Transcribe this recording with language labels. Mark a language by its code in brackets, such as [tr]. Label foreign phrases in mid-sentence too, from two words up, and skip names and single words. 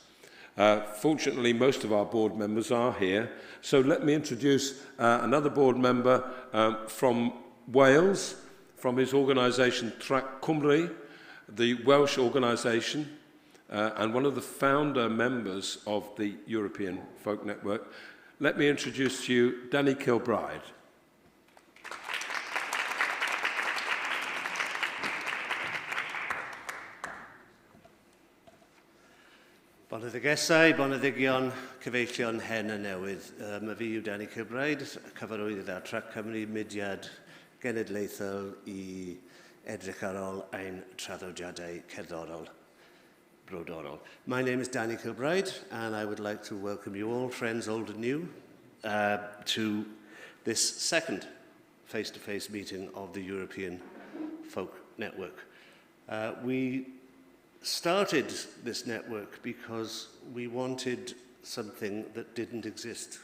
[en] Fortunately, most of our board members are here, so let me introduce another board member from Wales, from his organisation Trac Cymru, the Welsh organisation, and one of the founder members of the European Folk Network. Let me introduce to you Danny Kilbride. [cy] Boneddigesau, boneddigion, cyfeillion hen a newydd. Mae fi yw Danny Kilbride, cyfarwydd ar Trac Cymru, mudiad genedlaethol I edrych ar ôl ein traddodiadau cerddorol, brodorol. [en] My name is Danny Kilbride, and I would like to welcome you all, friends old and new, to this second face-to-face meeting of the European Folk Network. We started this network because we wanted something that didn't exist.